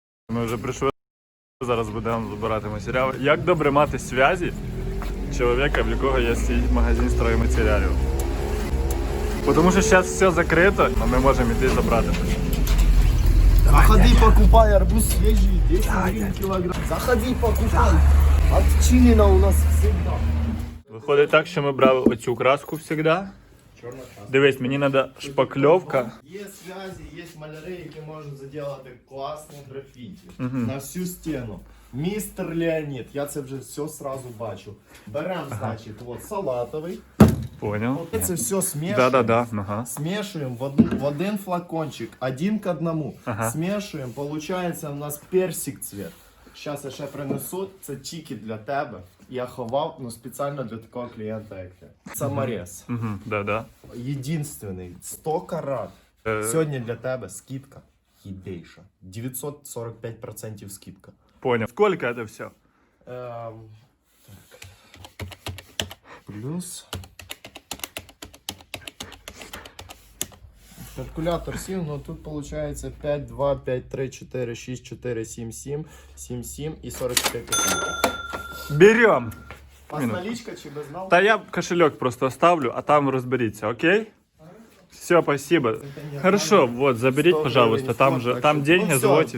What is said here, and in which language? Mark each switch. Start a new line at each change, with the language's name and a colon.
Ukrainian: Ми вже прийшли. Зараз будемо збирати матеріали. Як добре мати зв'язі чоловіка, в якого є свій магазин стройматеріалів. Тому що зараз все закрито, але ми можемо йти забрати.
Russian: Заходи, покупай, арбуз свежий, 10 гривен килограмм. Заходи, покупай. Отчинено у нас всегда.
Ukrainian: Виходить так, що ми брали оцю краску завжди. Дивись, мені треба шпакльовка.
Russian: Есть связи,
Ukrainian: есть маляри, які можуть зробити класне графіті на всю стіну. Містер Леонід, я це вже все сразу бачу. Беремо, значить, от салатовий.
Russian: Понял.
Ukrainian: Це все смішуємо.
Russian: Да. Ага. Смешиваем в один флакончик, 1 к 1. Ага. Смешиваем, получається у нас персик цвет.
Ukrainian: Зараз я ще принесу, це тільки для тебе. Я ховав, спеціально для такого клієнта, як я. Саморез. Да. Єдинственний, 100 карат. Сьогодні для тебе скидка єдейша. 945% скидка.
Russian: Понял. Сколько це все? Так. Плюс... Калькулятор сів, но тут получается 5, 2, 5, 3, 4, 6, 4, 7, 7, 7, 7 и 44 копейки. Берем. У вас наличка чи без нал? Та я кошелек просто оставлю, а там розберіться, окей? Все, спасибо. Хорошо, вот, заберите, пожалуйста, там же, там деньги, золоті.